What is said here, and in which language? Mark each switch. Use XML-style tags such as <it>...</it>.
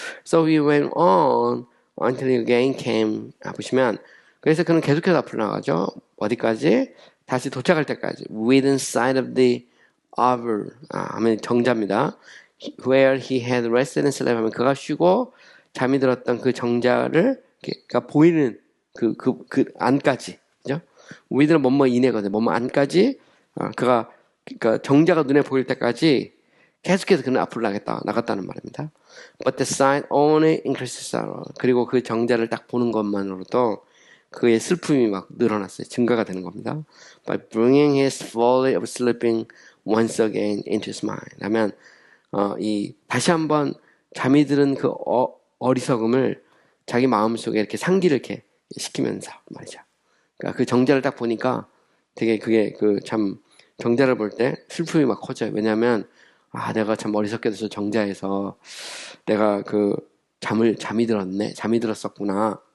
<en>So we went on until he again came.</en> <ko>보시면 그래서 그는 계속해서 앞으로 나가죠. 어디까지? 다시 도착할 때까지.</ko> <en>Within sight of the arbor.</en> <ko>하면 정자입니다.</ko> <en>Where he had rested and slept.</en> <ko>하면 그가 쉬고 잠이 들었던 그 정자를 그러니까 보이는 그 안까지. 그죠? with는 뭐뭐 이내거든요. 뭐뭐 안까지. 그러니까 정자가 눈에 보일 때까지 계속해서 그는 앞으로 나갔다는 말입니다.</ko> <en>But the sight only increases sorrow.</en> <ko>그리고 그 정자를 딱 보는 것만으로도 그의 슬픔이 막 늘어났어요. 증가가 되는 겁니다.</ko> <en>By bringing his folly of sleeping once again into his mind.</en> <ko>하면 다시 한번 잠이 드는 그 어리석음을 자기 마음속에 이렇게 상기를 이렇게 시키면서 말이죠. 그러니까 그 정자를 딱 보니까 되게 그게 참 정자를 볼 때 슬픔이 막 커져요. 왜냐하면 내가 참 어리석게 돼서 정자에서 내가 잠이 들었었구나.</ko>